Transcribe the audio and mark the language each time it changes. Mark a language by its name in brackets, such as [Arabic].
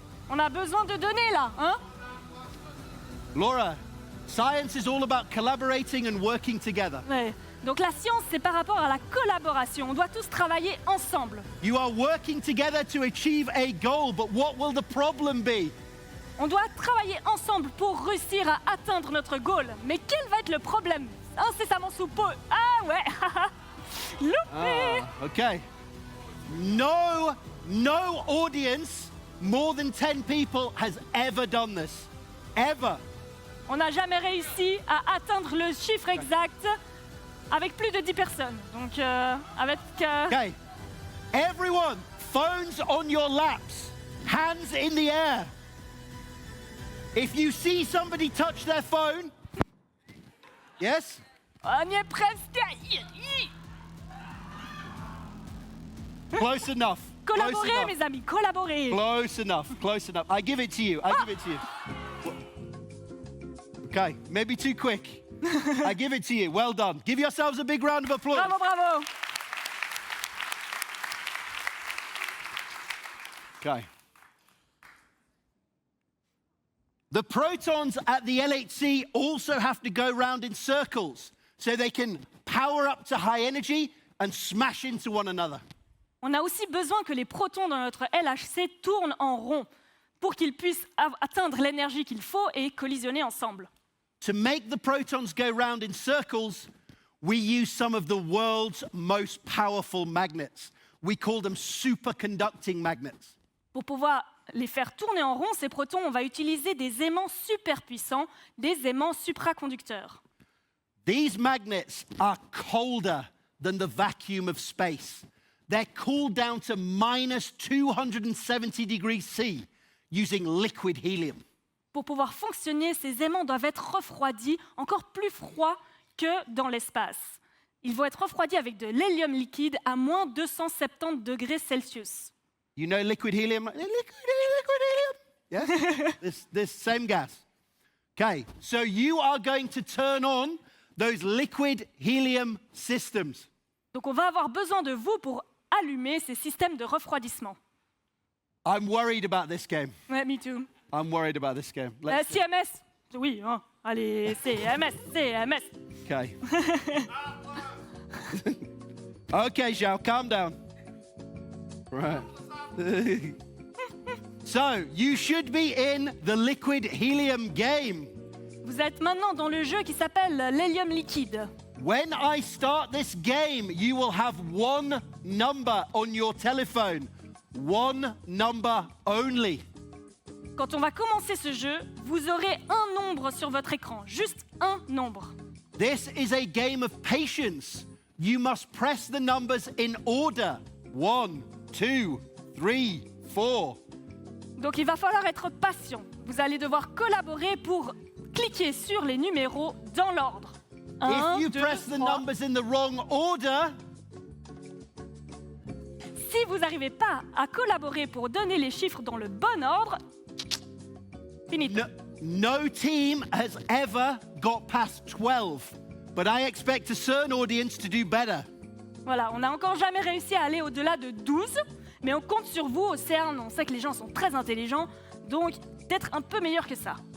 [French] On a besoin de données là, hein? [English] Laura, science is all about collaborating and working together. [French] Ouais. Donc la science, c'est par rapport à la collaboration. On doit tous travailler ensemble. [English] You are working together to achieve a goal, but what will the problem be? [French] On doit travailler ensemble pour réussir à atteindre notre goal. Mais quel va être le problème? Incessamment sous peu. Ah ouais. Loupé. [English] Okay. No audience, more than 10 people has ever done this. Ever. [French] On n'a jamais réussi à atteindre le chiffre exact avec plus de 10 personnes. Donc avec... [English] Okay. Everyone, phones on your laps, hands in the air. If you see somebody touch their phone, yes? [French] On y est presque. [English] Close enough. Close [French] Collaborez, [English] enough. [French] mes amis, collaborez. [English] Close enough. Close enough. I give it to you. I give it to you. Okay, maybe too quick. I give it to you. Well done. Give yourselves a big round of applause. [French] Bravo, bravo. [English] Okay. The protons at the LHC also have to go round in circles so they can power up to high energy and smash into one another. [French] On a aussi besoin que les protons dans notre LHC tournent en rond pour qu'ils puissent atteindre l'énergie qu'il faut et collisionner ensemble. [English] To make the protons go round in circles, we use some of the world's most powerful magnets. We call them superconducting magnets. [French] Pour pouvoir les faire tourner en rond, ces protons, on va utiliser des aimants super puissants, des aimants supraconducteurs. [English] These magnets are colder than the vacuum of space. They're cooled down to minus 270 degrees C using liquid helium. [French] Pour pouvoir fonctionner, ces aimants doivent être refroidis, encore plus froids que dans l'espace. Ils vont être refroidis avec de l'hélium liquide à moins 270 degrés Celsius. [English] You know liquid helium? Liquid helium? Yes? this same gas. Okay, so you are going to turn on those liquid helium systems. [French] Donc on va avoir besoin de vous pour allumer ces systèmes de refroidissement. [English] I'm worried about this game. Ouais, me too. I'm worried about this game. Let's see. [French] CMS. Oui, hein. Allez, CMS, CMS. [English] Okay. Okay, Zhao, calm down. Right. So, you should be in the liquid helium game. [French] Vous êtes maintenant dans le jeu qui s'appelle l'hélium liquide. [English] When I start this game, you will have one number on your telephone. One number only. [French] Quand on va commencer ce jeu, vous aurez un nombre sur votre écran, juste un nombre. [English] This is a game of patience. You must press the numbers in order. 1, 2, 3, 4. [French] Donc il va falloir être patient. Vous allez devoir collaborer pour cliquer sur les numéros dans l'ordre. [English] If you press the numbers in the wrong order, [French] si vous n'arrivez pas à collaborer pour donner les chiffres dans le bon ordre, fini. [English] no team has ever got past 12. But I expect a CERN audience to do better. [French] Voilà, on n'a encore jamais réussi à aller au-delà de 12, mais on compte sur vous au CERN. On sait que les gens sont très intelligents, donc d'être un peu meilleur que ça.